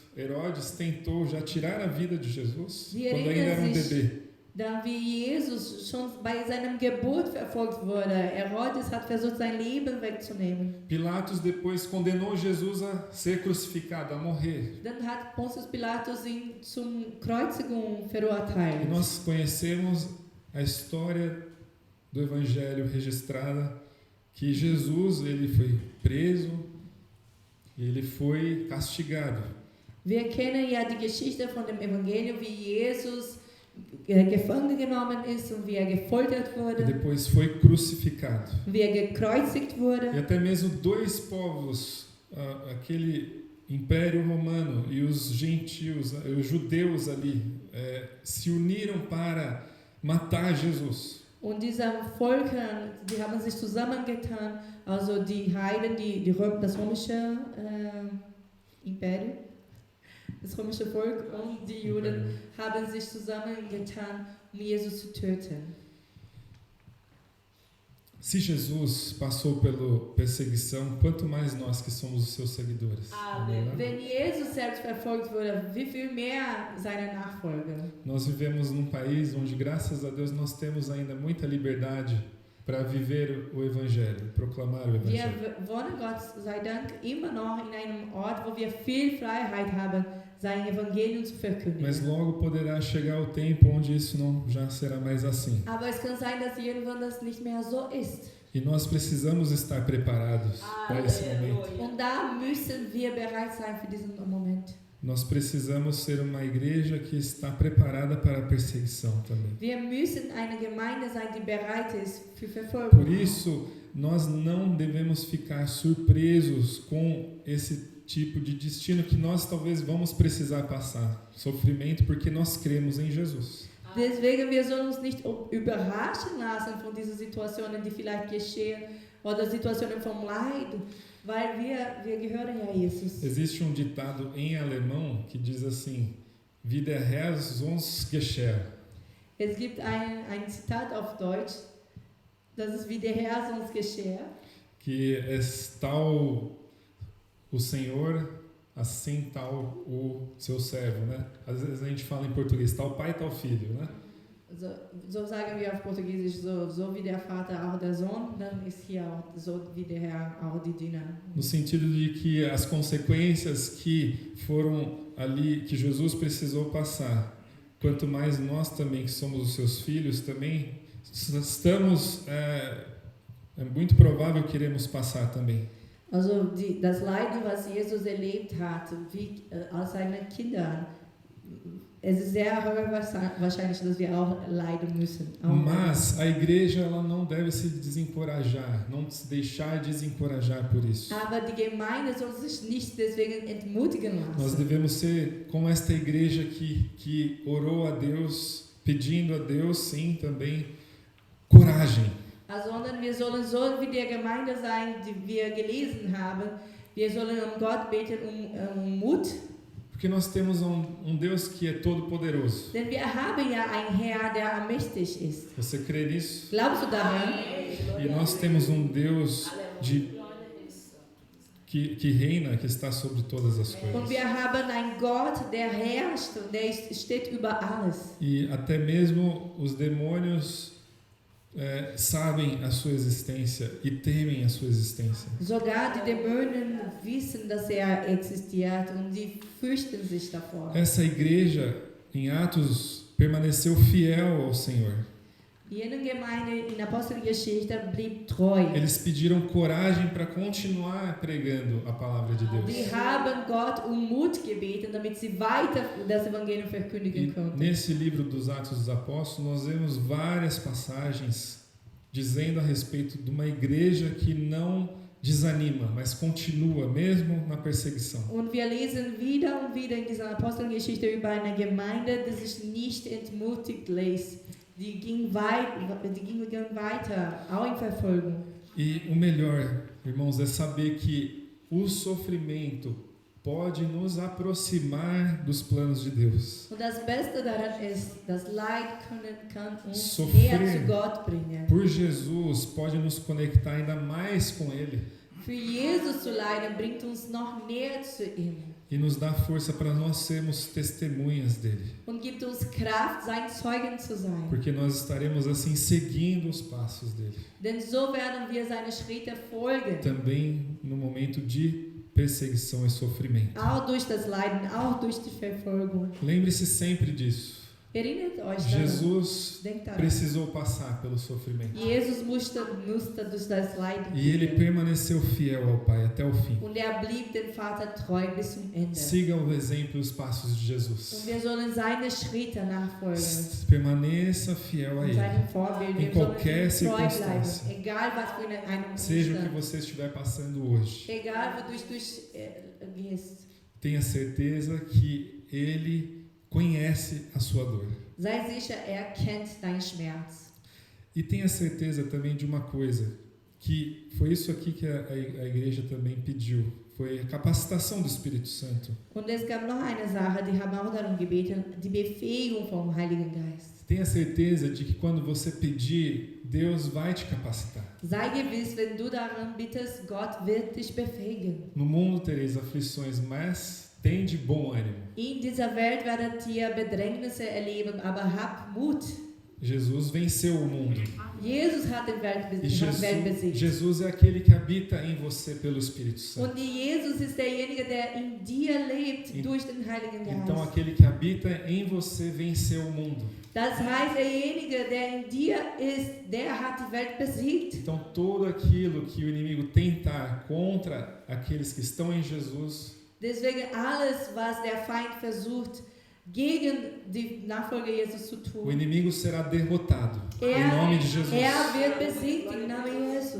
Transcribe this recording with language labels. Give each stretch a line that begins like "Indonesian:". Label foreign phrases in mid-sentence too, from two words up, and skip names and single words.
Portuguese: Herodes tentou já tirar a vida de Jesus quando ainda era um bebê.
German: Dann wie Jesus schon bei seinem Geburt verfolgt wurde. Herodes hat versucht, sein Leben wegzunehmen.
Portuguese: Pilatos depois condenou Jesus a ser crucificado, a morrer.
German: Dann hat Pontius Pilatus ihn zum Kreuzigung
Portuguese: E
German: verurteilt.
Portuguese: nós conhecemos a história do Evangelho registrada que Jesus ele foi preso, ele foi castigado.
German: Wir kennen ja die Geschichte von dem Evangelium, wie Jesus gefangen genommen ist und wie gefoltert
Portuguese: E
German: wurde,
Portuguese: depois foi crucificado.
German: wie gekreuzigt
Portuguese: E
German: wurde.
Portuguese: até mesmo dois povos, aquele Império Romano e os gentios, os judeus ali, se uniram para matar Jesus.
German: Und diese Völker, die haben sich zusammengetan, also die Heiden, das römische Imperium, das römische Volk und die Juden haben sich zusammengetan, um Jesus zu töten.
Portuguese: Se Jesus passou pela perseguição, quanto mais nós que somos os seus seguidores. Amém. Né?
German: Wenn Jesus selbst verfolgt wurde, wie viel mehr seine Nachfolger?
Portuguese: Nós vivemos num país onde, graças a Deus, nós temos ainda muita liberdade para viver o Evangelho, proclamar o Evangelho.
German: Wir wohnen, Gott sei Dank, immer noch in einem Ort, wo wir viel Freiheit haben, sein Evangelium zu verkündigen.
Portuguese: Mas logo poderá chegar o tempo onde isso não já será mais assim.
German: Aber es kann sein, dass irgendwann das nicht mehr so ist.
Portuguese: E nós precisamos estar preparados para esse momento.
German: Und da müssen wir bereit sein für diesen Moment.
Portuguese: Nós precisamos ser uma igreja que está preparada para a perseguição também.
German: Wir müssen eine Gemeinde sein, die bereit ist für Verfolgung.
Portuguese: Por isso, nós não devemos ficar surpresos com esse tipo de destino que nós talvez vamos precisar passar. Sofrimento, porque nós cremos em Jesus.
German: Deswegen, wir sollen uns nicht überraschen lassen von diesen Situationen, die vielleicht geschehen, oder Situationen vom Leid, weil wir gehören ja Jesus.
Portuguese: Existe um ditado em alemão que diz assim:
German: Wie der Herr uns geschert. Es gibt ein Zitat auf Deutsch, das ist wie der Herr uns geschert.
Portuguese: Que é tal o Senhor, assim tal o seu servo, né? Às vezes a gente fala em português, tal pai, tal filho, né?
German: So sagen wir auf Portugiesisch, so wie der Vater auch der Sohn, dann ist hier auch so wie der Herr auch die Diener.
Portuguese: No sentido de que as consequências que foram ali, que Jesus precisou passar, quanto mais nós também, que somos os seus filhos, também estamos, é muito provável que iremos passar também.
German: Also das Leiden, was Jesus erlebt hat, wie als seine Kinder, es ist sehr wahrscheinlich, dass wir auch leiden müssen.
Portuguese: Mas a igreja ela não deve se desencorajar, não se deixar desencorajar por isso.
German: Aber die Gemeinde soll sich nicht deswegen entmutigen lassen.
Portuguese: Nós devemos ser como esta igreja que orou a Deus, pedindo a Deus, sim, também coragem.
German: Sondern wir sollen so wie der Gemeinde sein, die wir gelesen haben. Wir sollen Gott beten Mut.
Portuguese: Porque nós temos um Deus que é todo poderoso.
German: Denn wir haben ja einen Herr, der allmächtig ist.
Portuguese: Você crê nisso?
German: Glaubst du daran?
Portuguese: E nós temos um Deus que reina, que está sobre todas as coisas.
German: Und wir haben einen Gott, der herrscht und der steht über alles.
Portuguese: E até mesmo os demônios sabem a sua existência e temem a sua existência.
German: Sogar die Dämonen wissen, dass existiert und die fürchten sich davor.
Portuguese: Essa igreja em Atos permaneceu fiel ao Senhor.
German: Jene Gemeinde in Apostelgeschichte blieb treu.
Portuguese: Eles pediram coragem para continuar pregando a palavra de Deus.
German: Die haben Gott Mut gebeten, damit sie weiter das Evangelium verkündigen konnten.
Portuguese: Nesse livro dos Atos dos Apóstolos, nós vemos várias passagens dizendo a respeito de uma igreja que não desanima, mas continua mesmo na perseguição.
German: Und wir lesen wieder und wieder in dieser Apostelgeschichte über eine Gemeinde, die sich nicht entmutigt lässt. Die ging weiter, auch in Verfolgung.
Portuguese: E o melhor, irmãos, é saber que o sofrimento pode nos aproximar dos planos de Deus.
German: Und das Beste daran ist, das Leid kann uns
Portuguese: Sofrer
German: näher zu Gott bringen.
Portuguese: por Jesus pode nos conectar ainda mais com Ele.
German: Für Jesus zu leiden bringt uns noch näher zu ihm.
Portuguese: E nos dá força para nós sermos testemunhas dele.
German: Und gibt uns Kraft, sein Zeugen zu sein.
Portuguese: Porque nós estaremos assim seguindo os passos dele.
German: Denn so werden wir seine Schritte folgen.
Portuguese: Também no momento de perseguição e sofrimento.
German: Auch durch das Leiden, auch durch die Verfolgung.
Portuguese: Lembre-se sempre disso.
German: Erinnert euch daran.
Portuguese: Jesus
German: Denkt daran.
Portuguese: precisou passar pelo sofrimento.
German: Jesus musste durch das Leiden
Portuguese: E ele
German: gehen.
Portuguese: permaneceu fiel ao Pai até o fim.
German: Und blieb dem Vater treu bis zum Ende.
Portuguese: Siga o exemplo e os passos de Jesus.
German: Und wir sollen seine Schritte nachfolgen.
Portuguese: Permaneça fiel a
German: Und
Portuguese: Ele.
German: seinem Vorbild.
Portuguese: Em
German: Wir
Portuguese: qualquer
German: sollen treu bleiben.
Portuguese: circunstância.
German: Egal was für einem
Portuguese: Seja o que
German: Umstand.
Portuguese: você estiver passando hoje.
German: Egal wodurch du gehst.
Portuguese: Tenha certeza que Ele conhece a sua dor.
German: Sei sicher, kennt deinen Schmerz.
Portuguese: E tenha certeza também de uma coisa, que foi isso aqui que a igreja também pediu. foi a capacitação do Espírito Santo.
German: Und es gab noch eine Sache, die haben auch darum gebeten, die Befähigung vom Heiligen Geist.
Portuguese: Tenha certeza de que quando você pedir, Deus vai te capacitar.
German: Sei gewiss, wenn du darum bittest, Gott wird dich befähigen.
Portuguese: No mundo tereis aflições, mas tende bom ânimo.
German: In dieser Welt werdet ihr Bedrängnisse erleben, aber habt Mut.
Portuguese: Jesus venceu o mundo.
German: Jesus hat die Welt
Portuguese: E
German: besiegt.
Portuguese: Jesus é aquele que habita em você pelo Espírito Santo.
German: Und Jesus ist derjenige, der in dir lebt durch den Heiligen Geist.
Portuguese: Então aquele que habita em você venceu o mundo.
German: Das heißt, derjenige, der in dir ist, der hat die Welt besiegt.
Portuguese: Então tudo aquilo que o inimigo tentar contra aqueles que estão em Jesus,
German: Deswegen alles, was der Feind versucht, gegen die Nachfolger Jesus zu
Portuguese: o
German: tun,
Portuguese: inimigo será derrotado em nome de Jesus.
German: wird besiegt im Namen Jesus.